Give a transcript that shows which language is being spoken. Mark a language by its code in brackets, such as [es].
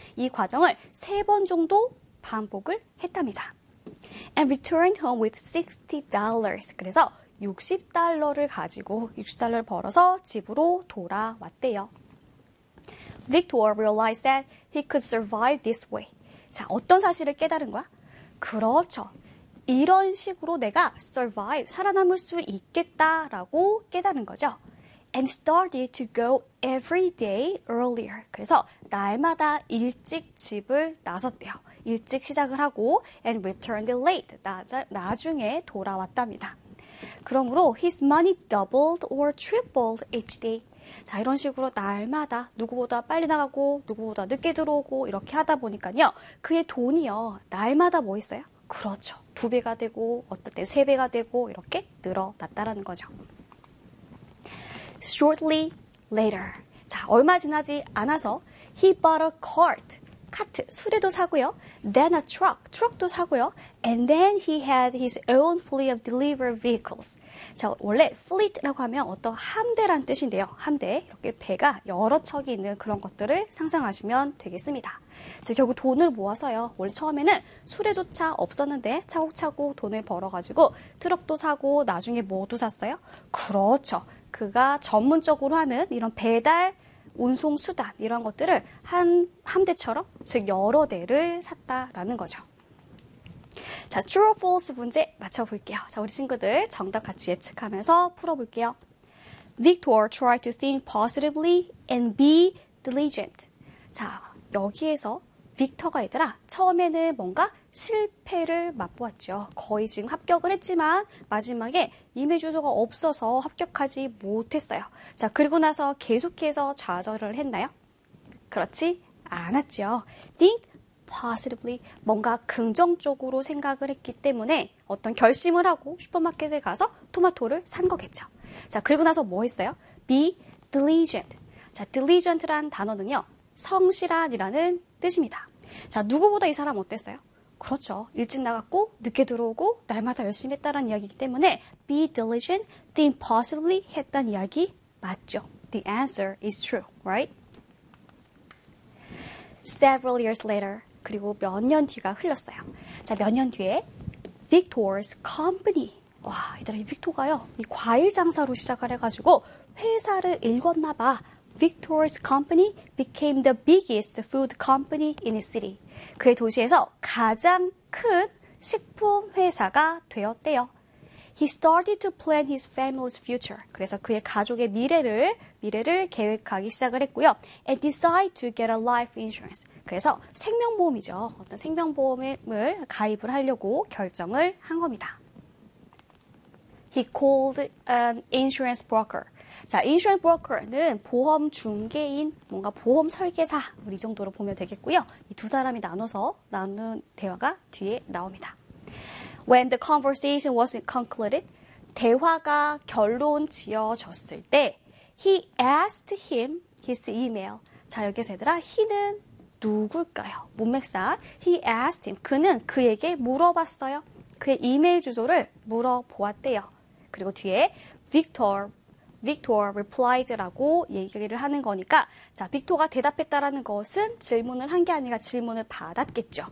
[ko] 이 과정을 세 번 정도 반복을 했답니다. [en] And returned home with $60. [ko] 그래서 $60를 가지고 $60 벌어서 집으로 돌아왔대요. [en] Victor realized that he could survive this way. [ko] 자, 어떤 사실을 깨달은 거야? 그렇죠. 이런 식으로 내가 survive, 살아남을 수 있겠다라고 깨달은 거죠. [en] And started to go every day earlier. [ko] 그래서 날마다 일찍 집을 나섰대요. 일찍 시작을 하고 [en] and returned late, [ko] 나중에 돌아왔답니다. 그러므로 [en] his money doubled or tripled each day. [ko] 자, 이런 식으로 날마다 누구보다 빨리 나가고 누구보다 늦게 들어오고 이렇게 하다 보니까요. 그의 돈이요. 날마다 뭐 했어요? 그렇죠. 두 배가 되고 어떨 때 세 배가 되고 이렇게 늘어났다라는 거죠. [en] Shortly later. [ko] 자, 얼마 지나지 않아서 [en] he bought a cart. [ko] 카트, 수레도 사고요. [en] Then a truck, [ko] 트럭도 사고요. [en] And then he had his own fleet of delivery vehicles. [ko] 자, 원래 fleet라고 하면 어떤 함대란 뜻인데요. 함대, 이렇게 배가 여러 척이 있는 그런 것들을 상상하시면 되겠습니다. 자, 결국 돈을 모아서요. 원래 처음에는 수레조차 없었는데 차곡차곡 돈을 벌어가지고 트럭도 사고 나중에 뭐도 샀어요? 그렇죠. 그가 전문적으로 하는 이런 배달 운송 수단 이런 것들을 한 함대처럼 즉 여러 대를 샀다라는 거죠. 자, [en] true or false [ko] 문제 맞춰 볼게요. 자, 우리 친구들 정답 같이 예측하면서 풀어 볼게요. [en] Victor tried to think positively and be diligent. [ko] 자, 여기에서 빅터가 얘들아 처음에는 뭔가 실패를 맛보았죠. 거의 지금 합격을 했지만 마지막에 이메일 주소가 없어서 합격하지 못했어요. 자, 그리고 나서 계속해서 좌절을 했나요? 그렇지 않았죠. [en] Think positively. [ko] 뭔가 긍정적으로 생각을 했기 때문에 어떤 결심을 하고 슈퍼마켓에 가서 토마토를 산 거겠죠. 자, 그리고 나서 뭐 했어요? [en] Be diligent. [ko] 자, diligent란 단어는요. 성실한이라는 뜻입니다. 자, 누구보다 이 사람 어땠어요? 그렇죠. 일찍 나갔고 늦게 들어오고 날마다 열심히 했다라는 이야기이기 때문에 [en] be diligent, think possibly [ko] 했던 이야기 맞죠. [en] The answer is true, right? Several years later, [ko] 그리고 몇 년 뒤가 흘렀어요. 자, 몇 년 뒤에 [en] Victor's company. [ko] 와, 얘들아, 이 빅토가요. 이 과일 장사로 시작을 해가지고 회사를 읽었나 봐. [en] Victor's company became the biggest food company in his city. [ko] 그의 도시에서 가장 큰 식품 회사가 되었대요. [en] He started to plan his family's future. [ko] 그래서 그의 가족의 미래를 계획하기 시작을 했고요. [en] And decided to get a life insurance. [ko] 그래서 생명보험이죠. 어떤 생명보험을 가입을 하려고 결정을 한 겁니다. [en] He called an insurance broker. [ko] 자, insurance broker는 보험 중개인, 뭔가 보험 설계사, 우리 정도로 보면 되겠고요. 이 두 사람이 나눠서 나눈 대화가 뒤에 나옵니다. [en] When the conversation was concluded, [ko] 대화가 결론 지어졌을 때, [en] he asked him his email. [ko] 자, 여기서 얘들아, he는 누굴까요? 문맥상, [en] he asked him, [ko] 그는 그에게 물어봤어요. 그의 이메일 주소를 물어보았대요. 그리고 뒤에 [en] Victor replied [ko] 라고 얘기를 하는 거니까 자, 빅토가 대답했다라는 것은 질문을 한 게 아니라 질문을 받았겠죠.